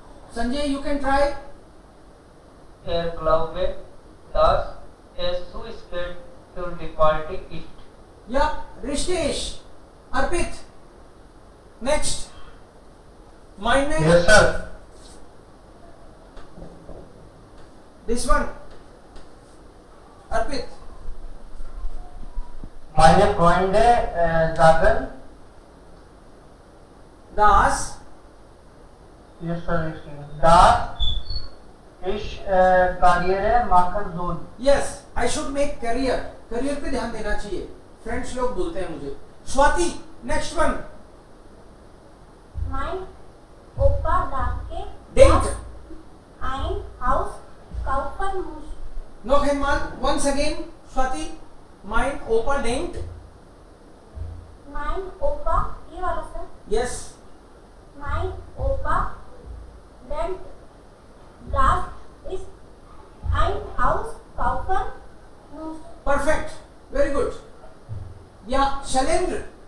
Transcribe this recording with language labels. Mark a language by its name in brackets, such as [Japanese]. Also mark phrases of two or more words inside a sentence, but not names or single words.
[English] संजय, you can try. [German] Er glaube, dass es zu spät für die Party ist. [English] Yeah, Rishikesh, Arpit. Next. Mind name. Yes, sir. This one. Arpit. [German] Meine Freunde sagen, Das. [English] yes, sir, [German] dass ich Karriere machen soll. [English] Yes, I should make career. [Hindi] Career पे ध्यान देना चाहिए. Friends लोग बोलते हैं मुझे. [English] स्वाति, next one. [German] Mein Opa dachte, Denkt. dass ein Haus kaufen muss. Noch einmal, [English] once again, Swati. [German] Mein Opa denkt. Mein Opa, [Hindi] ये वाला सर. [English] Yes. [German] Mein Opa denkt, dass ich ein Haus kaufen muss. [English] Perfect. Very good. Yeah, Shalendra.